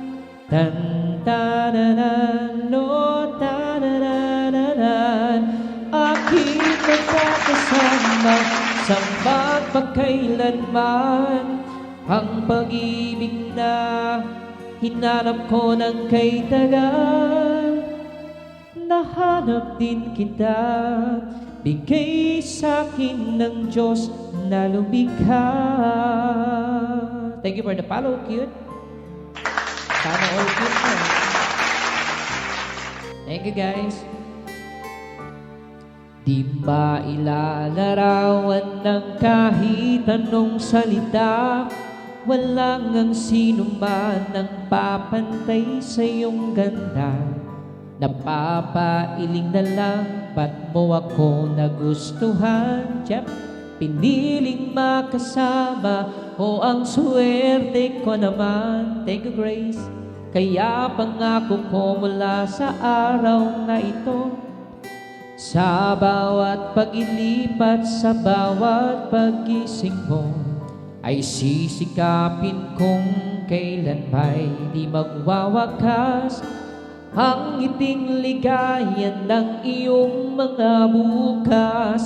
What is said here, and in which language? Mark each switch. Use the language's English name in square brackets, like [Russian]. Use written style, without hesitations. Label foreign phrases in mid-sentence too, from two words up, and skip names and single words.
[Filipino] Tan-tananan, no, tanananan, aking magkakasama sa magpakailanman. Ang pag-ibig na hinanap ko ng kay tagal, nahanap din kita, bigay sa'kin ng Diyos na lumikha. [English] Thank you for the follow, cute. [Filipino] Sana all cute na. [English] Thank you, guys. [Filipino] Di ba ilalarawan ng kahit anong salita, walang ang sino man ang papantay sa iyong ganda. Napapailing na lang, ba't mo ako nagustuhan? Jep, piniling makasama o ang swerte ko naman. [English] Thank you, Grace. [Filipino] Kaya pangako ko mula sa araw na ito, sa bawat pag-ilipat, sa bawat pagising mo, ay sisikapin kong kailan ba'y di magwawakas ang ngiting ligaya ng iyong mga bukas.